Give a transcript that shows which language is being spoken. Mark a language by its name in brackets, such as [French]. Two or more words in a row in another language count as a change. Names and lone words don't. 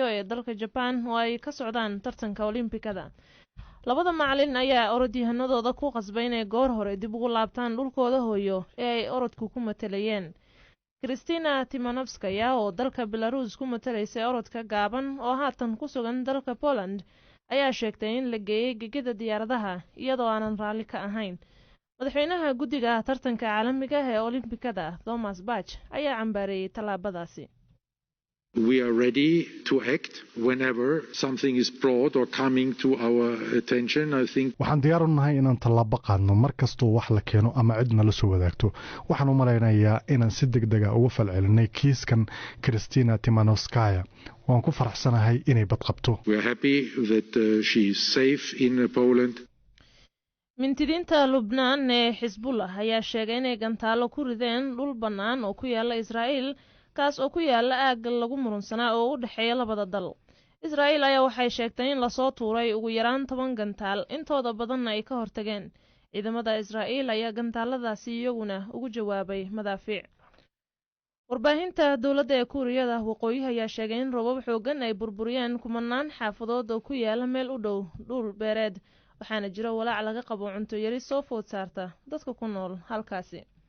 [Somali] ee dalka Japan oo ay ka socdaan tartanka Olimbikada labada macallin ayaa orodyahanadooda ku qasbay inay goor hore dib ugu laabtaan dhulkooda hooyo ee ay orodku ku matalayeen Kristina Timanovskaya oo dalka Belarus ku matalaysay orodka gaaban oo haatan ku sugan dalka Poland ayaa sheegtay in la geeyay gegida diyaaradaha iyadoo aanan raalli ka ahayn madaxweynaha guddiga tartanka caalamiga ee Olimbikada Thomas Bach ayaa cambaareeyay tallaabadaasi [English] We are ready to act whenever something is brought or coming to our attention. I think [Somali] waxaan diyaar u nahay inaan tallaabo qaadno markastoo wax la keeno ama cid nala soo wadaagto waxaan u malaynayaa inaan si degdeg ah uga falcelinay kiiskan Kristina Timanovskaya waan ku faraxsanahay inay bad qabto [English] We are happy that she is safe in Poland. [Somali] mintidiinta Lubnaan ee Xisbullah ayaa sheegay inay gantaalo ku rideen dhul bannaan oo ku yaala Israa'iil kaas oo ku yaala aag lagu murunsanaa oo u dhaxeeya labada dal Israa'iil ayaa waxay sheegtay in la soo tuuray ugu yaraan 10 gantaal intooda badanna ay ka hortageen ciidamada Israa'iil ayaa gantaaladaasi iyaguna ugu jawaabay madaafiic warbaahinta dawladda ee Kuuriyada waqooyi ayaa sheegay in roobab xoogan ay burburiyeen kumanaan xaafadood oo ku yaala meel u dhow dhul beereed waxaana jira walaac laga qabo cunto yari soo food saarta dadka ku nool halkaasi